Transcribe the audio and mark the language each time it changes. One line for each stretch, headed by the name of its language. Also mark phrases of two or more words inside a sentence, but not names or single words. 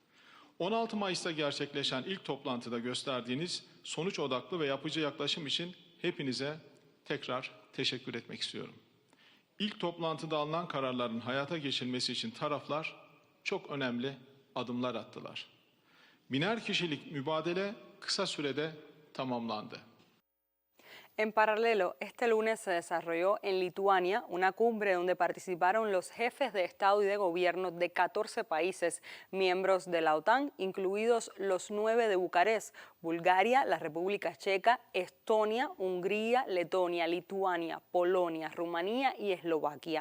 Turkish: 16 Mayıs'ta gerçekleşen ilk toplantıda gösterdiğiniz sonuç odaklı ve yapıcı yaklaşım için hepinize tekrar teşekkür etmek istiyorum. İlk toplantıda alınan kararların hayata geçirilmesi için taraflar çok önemli adımlar attılar. 1000'er kişilik mübadele kısa sürede tamamlandı.
Spanish: En paralelo, este lunes se desarrolló en Lituania una cumbre donde participaron los jefes de Estado y de Gobierno de 14 países miembros de la OTAN, incluidos los 9 de Bucarest, Bulgaria, la República Checa, Estonia, Hungría, Letonia, Lituania, Polonia, Rumanía y Eslovaquia.